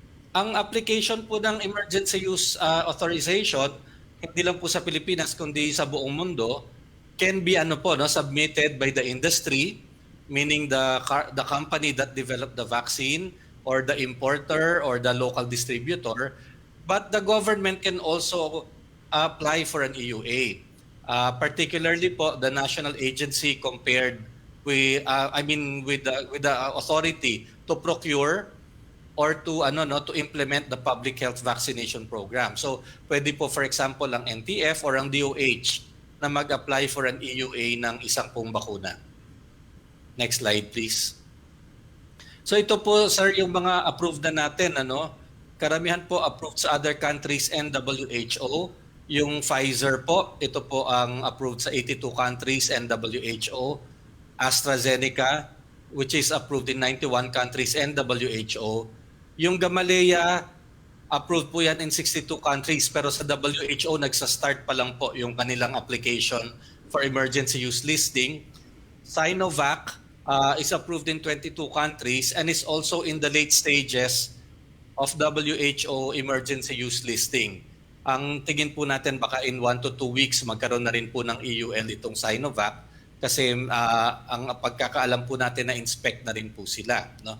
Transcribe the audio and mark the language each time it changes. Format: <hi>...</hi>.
<tl>Ang application po ng emergency use authorization, hindi lang po sa Pilipinas kundi sa buong mundo,</tl> <en>can be submitted by the industry, meaning the company that developed the vaccine or the importer or the local distributor, but the government can also apply for an EUA.</en> <tl>Particularly po</tl> <en>the national agency compared with with the authority to procure or to implement the public health vaccination program.</en> <tl>So pwede po</tl> <en>for example</en> <tl>ang NTF or ang DOH na mag-apply for an EUA ng isang pong bakuna.</tl> <en>Next slide please.</en> <tl>So ito po sir yung mga approved na natin Karamihan po approved sa</tl> <en>other countries and WHO.</en> <tl>Yung Pfizer po, ito po ang approved sa</tl> <en>82 countries and WHO. AstraZeneca, which is approved in 91 countries and WHO.</en> <tl>Yung Gamaleya, approved po yan</tl> <en>in 62 countries,</en> <tl>pero sa WHO, nagsa-start pa lang po yung kanilang application</tl> <en>for emergency use listing. Sinovac is approved in 22 countries and is also in the late stages of WHO emergency use listing.</en> <tl>Ang tingin po natin baka</tl> <en>in 1 to 2 weeks</en> <tl>magkaroon na rin po ng EUL itong Sinovac kasi ang pagkakaalam po natin na inspect na rin po sila.</tl>